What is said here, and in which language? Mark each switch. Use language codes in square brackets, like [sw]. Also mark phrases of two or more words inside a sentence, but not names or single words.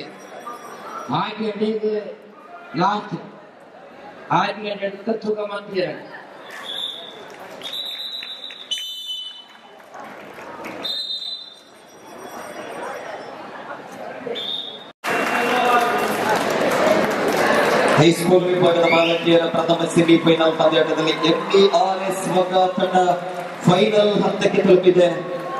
[id] Hari ini last, hari ini kita juga mandiri. [kn] ಹೈಸ್ಕೂಲ್ ವಿಭಾಗದ ಬಾಲಕಿಯರ ಪ್ರಥಮ ಸೆಮಿಫೈನಲ್ ಪಂದ್ಯಾಟದಲ್ಲಿ MDRS ವಗ ತಂಡ ಫೈನಲ್ ಹಂತಕ್ಕೆ ತಲುಪಿದೆ.